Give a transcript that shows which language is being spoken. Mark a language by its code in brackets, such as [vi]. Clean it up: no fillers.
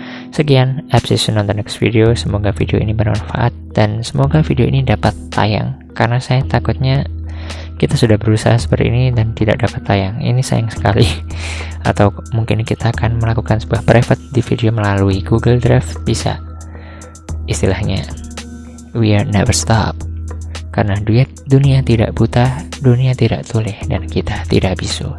[id] Sekian, [en] see you on the next video. [id] Semoga video ini bermanfaat dan semoga video ini dapat tayang, karena saya takutnya kita sudah berusaha seperti ini dan tidak dapat tayang. Ini sayang sekali. Atau mungkin kita akan melakukan sebuah private di video melalui Google Drive, bisa. Istilahnya, [en] we are never stop. [id] Karena dunia tidak buta, dunia tidak tuli, dan kita tidak bisu.